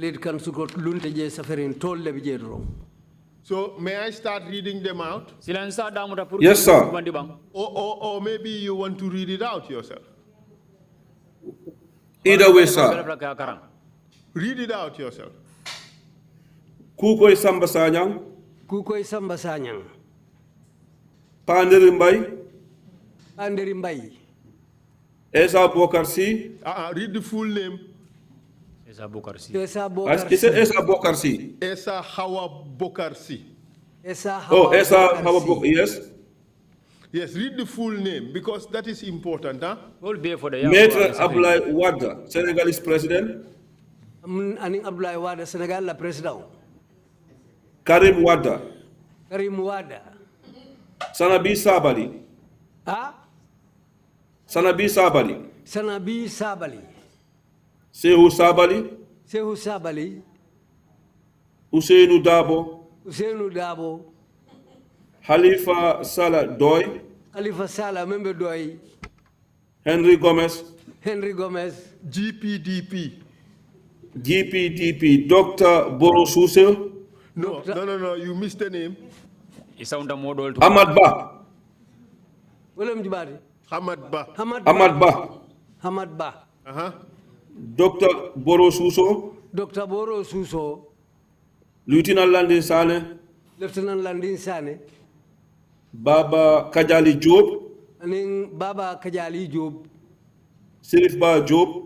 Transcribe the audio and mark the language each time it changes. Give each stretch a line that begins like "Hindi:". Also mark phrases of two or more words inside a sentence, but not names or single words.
English: So may I start reading them out? Yes, sir. Or maybe you want to read it out yourself. Either way, sir. Read it out yourself. Kukoy Samba Sanyang. Kukoy Samba Sanyang. Panderimbay. Panderimbay. Esa Bokarsi. Read the full name. Esa Bokarsi. Esa Bokarsi. Esa Hawa Bokarsi. Esa Hawa Bokarsi, yes. Yes, read the full name because that is important, huh? Maître Abdoulaye Wade, Senegalese president.
Mandingo: Aning Abdoulaye Wade, Senegal la président.
English: Karim Wade. Karim Wade. Sanabi Sabali. Ah? Sanabi Sabali. Sanabi Sabali. Saihou Sabali. Saihou Sabali. Ousseynou Dabo. Ousseynou Dabo. Halifa Salah Doy. Halifa Salah Membe Doy. Henry Gomez. Henry Gomez. GPDP. GPDP. Dr. Boro Susil. No, you missed the name. Ahmad Ba. William Jibari. Ahmad Ba. Ahmad Ba. Ahmad Ba. Dr. Boro Suso. Dr. Boro Suso. Lieutenant Landin Sane. Lieutenant Landin Sane. Baba Kajali Job.
Mandingo: Aning Baba Kajali Job.
English: Serif Ba Job.